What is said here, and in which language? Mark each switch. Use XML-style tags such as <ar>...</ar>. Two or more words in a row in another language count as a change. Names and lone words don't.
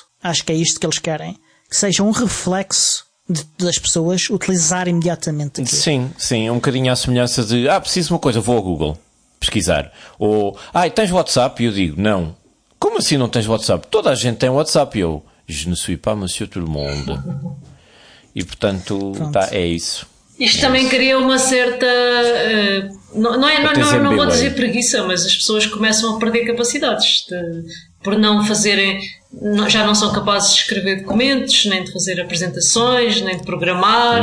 <pt>Acho que é isto que eles querem. Que seja um reflexo das pessoas utilizar imediatamente aquilo. Sim, um bocadinho à semelhança de preciso de uma coisa, vou ao Google pesquisar. Ou, tens WhatsApp? E eu digo, não. Como assim não tens WhatsApp? Toda a gente tem WhatsApp. E eu,</pt> <fr>je ne suis pas monsieur tout le monde.</fr> <pt>E portanto, é isso. Isto também cria uma certa... não vou dizer preguiça, mas as pessoas começam a perder capacidades por não fazerem... Já não são capazes de escrever documentos, nem de fazer apresentações, nem de programar.</pt>